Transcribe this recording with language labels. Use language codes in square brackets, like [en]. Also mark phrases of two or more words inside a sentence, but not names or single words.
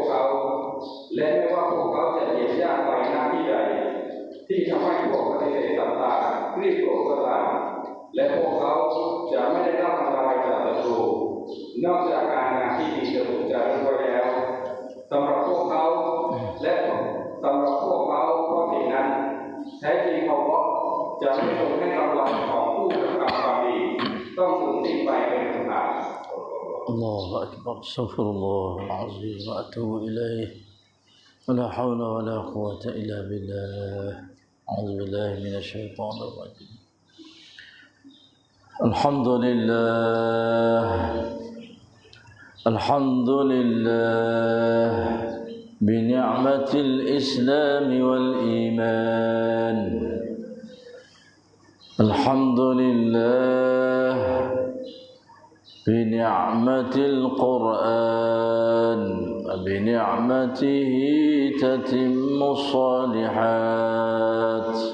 [th] เขาและไม่ว่าพวกเขาจะเหยียบย่างไปหน้าที่ใดที่ทำให้พวกปฏิเสธศรัทธารีบโกรธก็ตามและพวกเขาจะไม่ได้รับอันตรายจากศัตรูนอกจากการงานที่ดีจะถูกจารึกไว้แล้วสำหรับพวกเขาและสำหรับพวกเขาเพราะสิ่งนั้นแท้จริงอัลเลาะห์จะไม่ทรงให้กำลังของผู้กระทำความดีต้องสูญสิ้นไปเป็นอันขาด [ar] الله أكبر استغفر الله العظيم وأتوب إليه ولا حول ولا قوة إلا بالله أعوذ بالله من الشيطان الرجيم الحمد لله بنعمة الإسلام والإيمان الحمد لله بنعمة القرآن وبنعمته تتم الصالحات